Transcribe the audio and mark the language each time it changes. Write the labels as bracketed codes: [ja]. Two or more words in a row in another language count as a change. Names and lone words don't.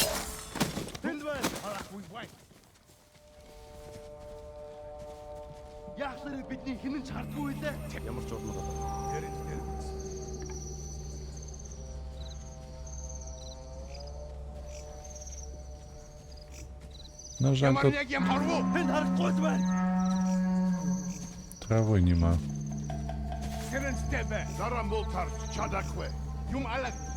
[mn] Яахлаар бидний хинэн ч хардгүй лээ. Ямар ч орноо. [uk] На жаль, тут [mn] Энд харагдахгүй байна. [uk] трави нема. [mn] Серенстебе, Зарамултар, Чадакве, Юм Алак.